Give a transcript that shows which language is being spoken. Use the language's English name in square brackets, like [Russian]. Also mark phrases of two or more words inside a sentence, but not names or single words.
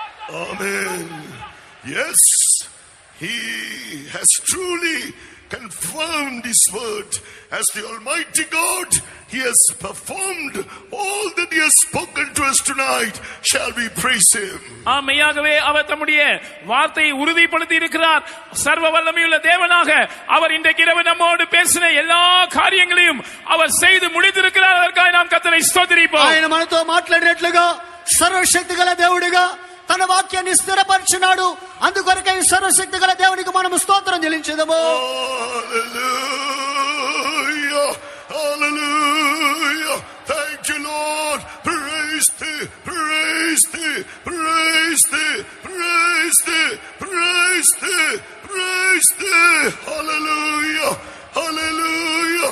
[English] Amen. Yes, he has truly confirmed his word as the Almighty God. He has performed all that he has spoken to us tonight. Shall we praise him? [Tamil] மெய்யாகவே அவர் தம்முடைய வார்த்தையை உறுதிப்படுத்தி இருக்கிறார். சர்வ வல்லமையுள்ள தேவனாக அவர் இன்றைக்கு இரவு நம்மோடு பேசின எல்லா காரியங்களையும் அவர் செய்து முடித்திருக்கிறார். அதற்காக நாம் கர்த்தரை ஸ்தோத்திரிப்போம். [Telugu] ఆయన మనతో మాట్లాడినట్లుగా సర్వశక్తి గల దేవుడిగా తన వాక్యాన్ని స్థిరపరిచినాడు. అందుకొరకై సర్వశక్తి గల దేవునికి మనం స్తోత్రం చెల్లించుదాము. [English] Hallelujah. Hallelujah. Thank you, Lord. Praise thee, praise thee, praise thee, praise thee, praise thee, praise thee. Hallelujah. Hallelujah.